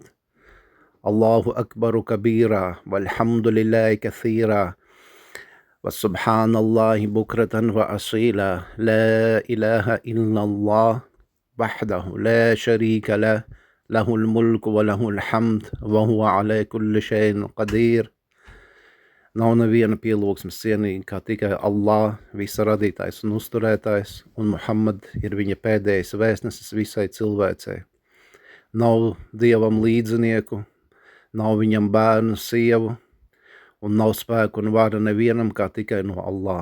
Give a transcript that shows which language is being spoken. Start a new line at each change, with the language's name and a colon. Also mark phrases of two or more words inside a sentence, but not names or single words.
Arabic: الله أكبر كبيرا والحمد لله كثيرا. وسبحان الله بكرة وأصيلا لا إله إلا الله وحده لا شريك له له الملك وله الحمد وهو على كل شيء قدير.
Latvian: Nav neviena pielūgsmes cienīga kā tikai Allah, visa radītājs un uzturētājs, un Muhammad ir viņa pēdējais vēstnesis visai cilvēcei. Nav Dievam līdzinieku, nav viņam bērnu, sievu, un nav spēku un vara nevienam kā tikai no Allah.